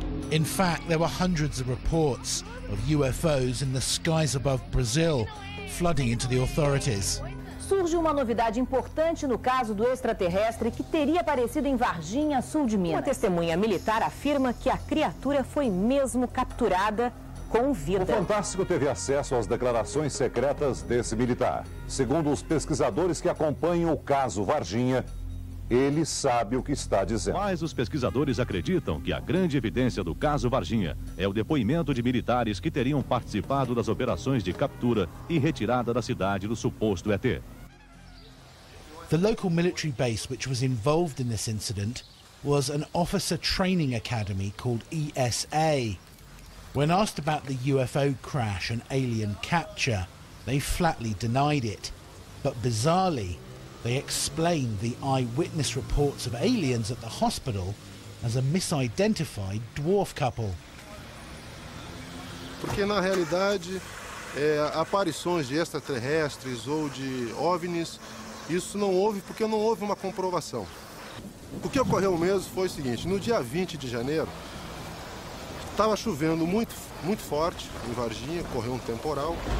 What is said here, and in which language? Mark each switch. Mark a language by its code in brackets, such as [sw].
[en] In fact, there were hundreds of reports of UFOs in the skies above Brazil, flooding into the authorities. [pt] Surge uma novidade importante no caso do extraterrestre que teria aparecido em Varginha, sul de Minas. Uma testemunha militar afirma que a criatura foi mesmo capturada com vida. O Fantástico teve acesso às declarações secretas desse militar. Segundo os pesquisadores que acompanham o caso Varginha, ele sabe o que está dizendo. Mas os pesquisadores acreditam que a grande evidência do caso Varginha é o depoimento de militares que teriam participado das operações de captura e retirada da cidade do suposto ET. [en] The local military base which was involved in this incident was an officer training academy called ESA. When asked about the UFO crash and alien capture, they flatly denied it. But bizarrely, they explained the eyewitness reports of aliens at the hospital as a misidentified dwarf couple. [pt] Porque na realidade, aparições de extraterrestres ou de OVNIs, isso não houve porque não houve uma comprovação. O que ocorreu mesmo foi o seguinte: no dia 20 de janeiro, estava chovendo muito forte em Varginha, correu um temporal.